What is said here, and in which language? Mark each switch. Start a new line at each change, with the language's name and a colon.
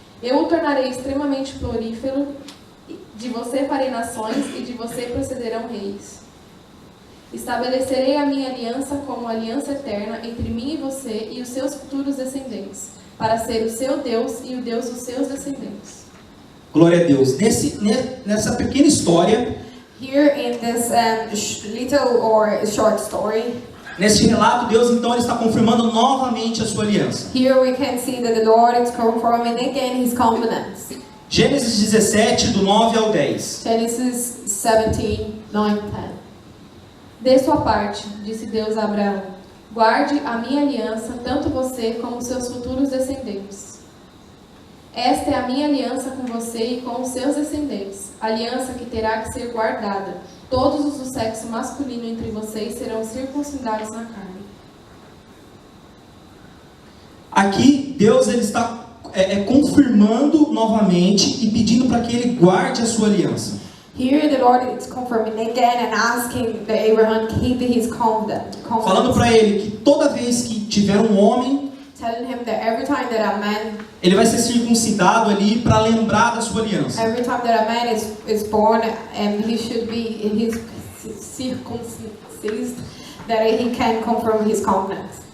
Portuguese: Eu o tornarei extremamente florífero, de você farei nações e de você procederão reis. Estabelecerei a minha aliança como aliança eterna entre mim e você e os seus futuros descendentes, para ser o seu Deus e o Deus dos seus descendentes. Glória a Deus. Nessa pequena história,
English: Here in this little or short story,
Portuguese: nesse relato, Deus então ele está confirmando novamente a sua aliança.
English: here we can see that the Lord is confirming again His covenants.
Portuguese: Gênesis 17, do 9 ao 10.
English: Genesis 17, 9, 10.
Portuguese: Dê sua parte, disse Deus a Abraão. Guarde a minha aliança, tanto você como seus futuros descendentes. Esta é a minha aliança com você e com os seus descendentes, aliança que terá que ser guardada. Todos os do sexo masculino entre vocês serão circuncidados na carne. Aqui, Deus ele está confirmando novamente e pedindo para que ele guarde a sua aliança.
English: Here the Lord is confirming again and asking that Abraham keep His covenant.
Portuguese: Falando para ele que toda vez que tiver um homem,
English: Telling him that every time that a man,
Portuguese: ele vai ser circuncidado ali para lembrar da sua aliança.
English: every time that a man is born, he should be circumcised, that he can confirm his covenant.